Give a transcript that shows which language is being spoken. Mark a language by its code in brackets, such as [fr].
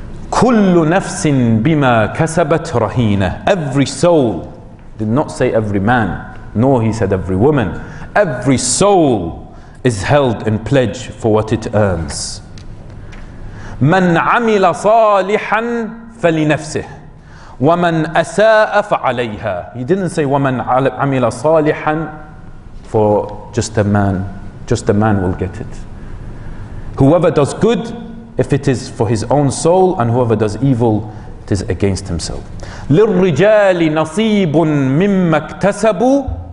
[ar] كل نفس بما كسبت رهينة. [en] Every soul, did not say every man, nor he said every woman, every soul is held in pledge for what it earns. [ar] من عمل صالحا فلنفسه ومن أساء فعليها. [en] He didn't say [ar] ومن عمل صالحا [en] for just a man will get it. Whoever does good, if it is for his own soul, and whoever does evil, it is against himself. [ar] للرجال نصيب مما اكتسبوا.